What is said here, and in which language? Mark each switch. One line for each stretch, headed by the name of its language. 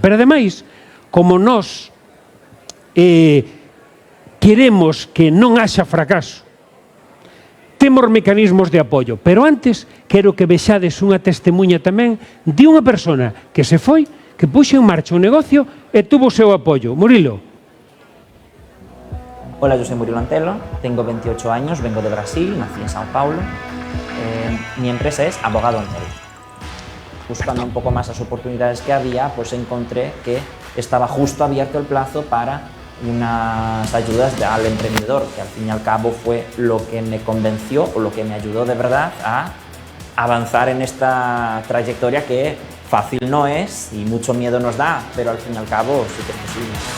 Galician: Pero ademais, como nós queremos que non haxa fracaso, temos mecanismos de apoio. Pero antes, quero que vexades unha testemunha tamén de unha persona que se foi, que puxo en marcha un negocio e tuvo o seu apoio. Murilo.
Spanish: Hola, yo soy Murilo Antelo, tengo 28 años, vengo de Brasil, nací en Sao Paulo. Mi empresa es Abogado Antelo. Buscando un poco más las oportunidades que había, pues encontré que estaba justo abierto el plazo para unas ayudas al emprendedor, que al fin y al cabo fue lo que me convenció o lo que me ayudó de verdad a avanzar en esta trayectoria que fácil no es y mucho miedo nos da, pero al fin y al cabo sí que es posible.